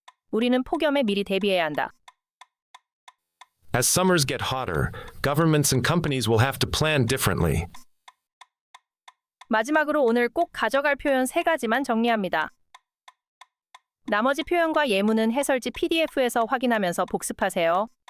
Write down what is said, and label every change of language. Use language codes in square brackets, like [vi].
[ko] 우리는 폭염에 미리 대비해야 한다. [en] As summers get hotter, governments and companies will have to plan differently. [ko] 마지막으로 오늘 꼭 가져갈 표현 3가지만 정리합니다. 나머지 표현과 예문은 해설지 PDF에서 확인하면서 복습하세요.